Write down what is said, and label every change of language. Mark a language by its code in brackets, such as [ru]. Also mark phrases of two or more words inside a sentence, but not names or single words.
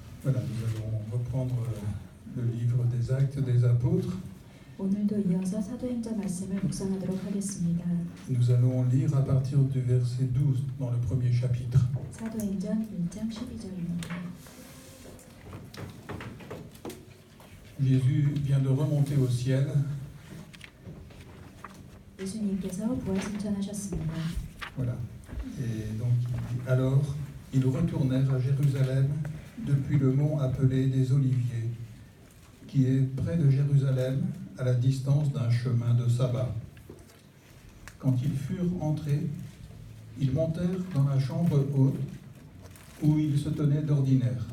[fr] Voilà, nous allons reprendre le livre des Actes des Apôtres. [ko] 오늘도 이어서 사도행전 말씀을 묵상하도록 하겠습니다. [fr] Nous allons lire à partir du verset 12 dans le premier chapitre. [ko] 사도행전 1장 12절입니다. [fr] Jésus vient de remonter au ciel. [ko] 예수님께서 부활승천하셨습니다. [fr] Voilà. Et donc, alors, ils retournèrent à Jérusalem depuis le mont appelé des Oliviers, qui est près de Jérusalem, à la distance d'un chemin de sabbat. Quand ils furent entrés, ils montèrent dans la chambre haute où ils se tenaient d'ordinaire.